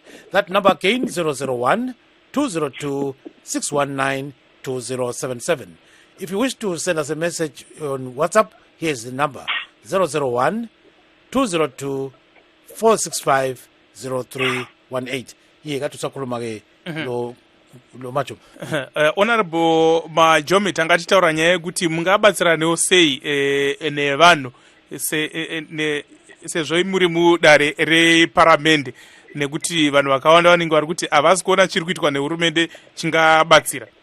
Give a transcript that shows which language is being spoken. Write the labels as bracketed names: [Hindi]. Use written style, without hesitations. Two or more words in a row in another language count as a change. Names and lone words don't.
[English] That number again, 001-202-619-2077. If you wish to send us a message on WhatsApp, here's the number, 001-202-465-0318. [North Ndebele] Ye katusakhuluma ke lo macho. [Shona] Honorable Majome, tangachitaura nyaya yekuti mungabatsiranewo sei nevanhu sezvo muri mudare reparamende, nekuti vanhu vakawanda vanenge vari kuti havasi kuona chiri kuitwa nehurumende chingabatsira.